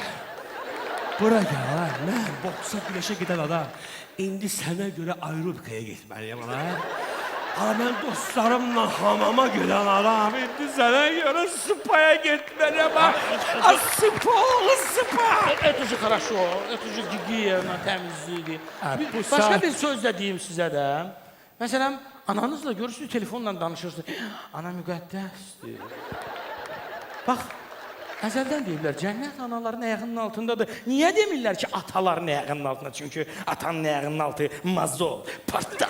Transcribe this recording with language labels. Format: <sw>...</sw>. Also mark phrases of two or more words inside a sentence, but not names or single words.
<az>Bura gəl, ala. Mən boksa güləşə gedən adam. İndi sənə görə aerobikaya getməliyəm, ala. Ala mən dostlarımla hamama gedən adam. İndi sənə görə spaya getməliyəm, ala. Spa oğlu, spa.</az> <ru>Это же хорошо, это же gigiyena, təmizlikdir.</ru> <az>bu Başqa saat- bir söz də deyim sizə də. Məsələn, ananızla görürsünüz, telefonla danışırsınız. Ana müqəddəsdir. Bax, əzəldən deyirlər, cənnət anaların ayağının altındadır. Niyə demirlər ki, ataların ayağının altında? Çünki atanın ayağının altı mazol, partaq.</az>